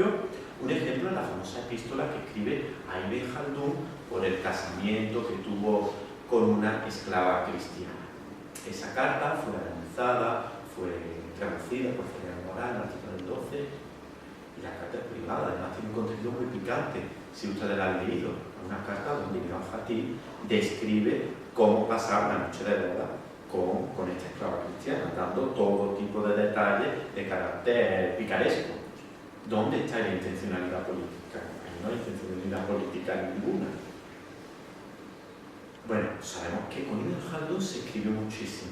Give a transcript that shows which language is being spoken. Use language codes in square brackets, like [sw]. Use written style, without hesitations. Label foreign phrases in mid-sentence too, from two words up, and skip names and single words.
[es] Un ejemplo es la famosa epístola que escribe a Ibn Khaldun por el casamiento que tuvo con una esclava cristiana. Esa carta fue analizada, fue traducida por Fernando Moral en el artículo del 12, y la carta es privada, además tiene un contenido muy picante, si ustedes la han leído. Una carta donde Ibn al-Khatib describe cómo pasar la noche de boda con esta esclava cristiana, dando todo tipo de detalles de carácter picaresco. ¿Dónde está la intencionalidad política? Ahí no hay intención de una política ninguna. Bueno, sabemos que con Ibn Khaldun se escribió muchísimo.